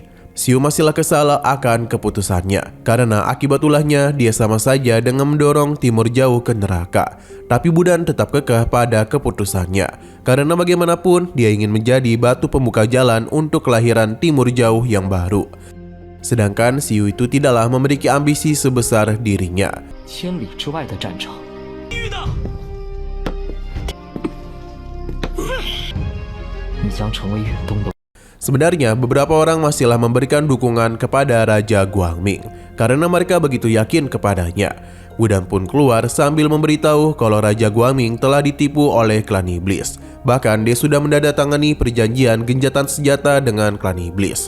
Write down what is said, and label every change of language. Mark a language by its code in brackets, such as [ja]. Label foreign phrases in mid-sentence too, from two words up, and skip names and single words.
[id] Xiu masihlah kesal akan keputusannya karena akibat ulahnya dia sama saja dengan mendorong Timur Jauh ke neraka. Tapi Budan tetap kekeh pada keputusannya karena bagaimanapun dia ingin menjadi batu pembuka jalan untuk kelahiran Timur Jauh yang baru. Sedangkan Xiu itu tidaklah memiliki ambisi sebesar dirinya. [zh] 千里之外的战场。你将成为远东的。 [id] Sebenarnya beberapa orang masihlah memberikan dukungan kepada Raja Guangming karena mereka begitu yakin kepadanya. Budan pun keluar sambil memberitahu kalau Raja Guangming telah ditipu oleh klan iblis. Bahkan dia sudah menandatangani perjanjian genjatan senjata dengan klan iblis.